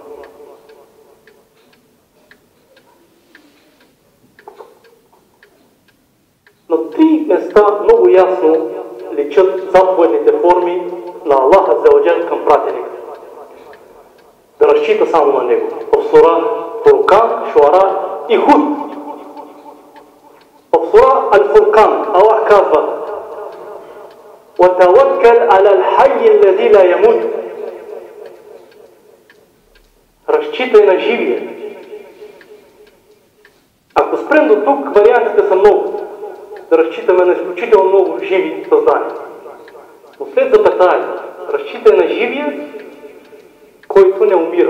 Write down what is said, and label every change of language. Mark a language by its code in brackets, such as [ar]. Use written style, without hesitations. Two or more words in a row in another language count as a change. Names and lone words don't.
[bg] На три места много ясно личат заповедните форми на Аллах Аззаваджал към пратеника. Да разчита само на него. В сура Фуркан, Шуара и Худ. В сура Ал-Фуркан Аллах казва: [ar] وَتَوَكَّلْ عَلَى الْحَيِّ الَّذِي لَا يَمُوتُ. [bg] Разчитай на живия. Ако спрем до тук, вариантите са много. Да разчитаме на изключително много живи създания. Но след запетаята, разчитай на живия, който не умира.